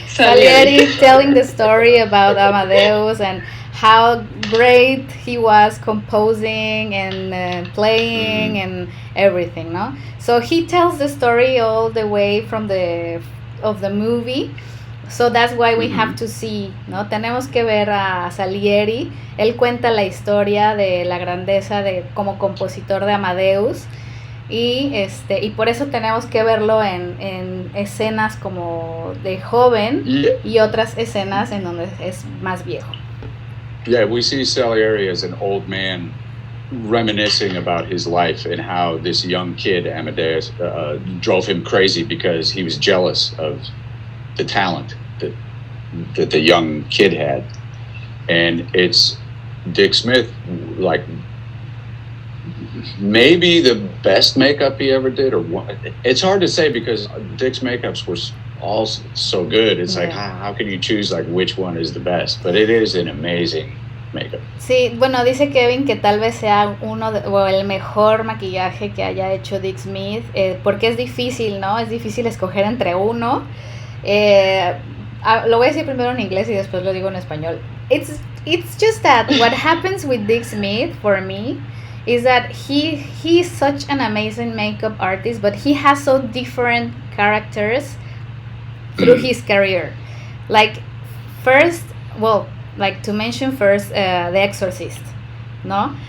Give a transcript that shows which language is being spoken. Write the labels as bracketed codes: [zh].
[en] telling the story about Amadeus and how great he was composing and playing and everything, no? So he tells the story all the way from the movie. So that's why we have to see, ¿no? [es] Tenemos que ver a Salieri. Él cuenta la historia de la grandeza como compositor de Amadeus. Y por eso tenemos que verlo en escenas como de joven y otras escenas en donde es más viejo. [en] Yeah, we see Salieri as an old man reminiscing about his life and how this young kid, Amadeus, drove him crazy because he was jealous of the talent that the young kid had. And it's Dick Smith, like, maybe the best makeup he ever did, or what. It's hard to say because Dick's makeups were all so good. It's like, how can you choose like which one is the best? But it is an amazing makeup. [es] Sí, bueno, dice Kevin que tal vez sea o el mejor maquillaje que haya hecho Dick Smith, porque es difícil, ¿no? Es difícil escoger entre uno. Lo voy a decir primero en inglés y después lo digo en español. [en] It's just that what happens with Dick Smith for me is that he's such an amazing makeup artist, but he has so different characters through his career. Like first, well, like to mention first, The Exorcist, no?